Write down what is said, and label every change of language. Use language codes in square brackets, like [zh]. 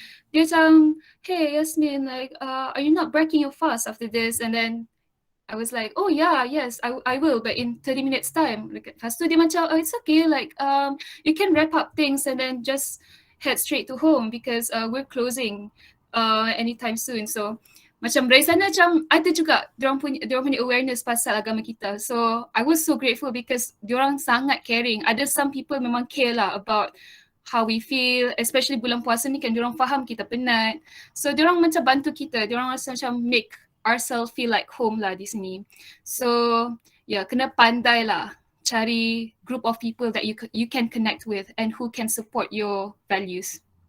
[ms] Dia macam, [en] hey Yasmin, like are you not breaking your fast after this? And then I was like, oh yeah, yes, I will, but in 30 minutes time. [ms] Lepas tu dia macam, [en] oh it's okay, like you can wrap up things and then just head straight to home because we're closing anytime soon. [ms] So macam dari sana macam ada juga diorang punya awareness pasal agama kita. [en] So I was so grateful because [ms] diorang sangat [en] caring. [ms] Ada [en] some people [ms] memang care lah [en] about how we feel, especially [ms] bulan puasa ni kan diorang faham kita penat. So diorang macam bantu kita, diorang rasa macam [en] make ourselves feel like home [ms] lah di sini. [en] So [ms] kena pandai lah cari [en] group of people that you can connect with and who can support your values.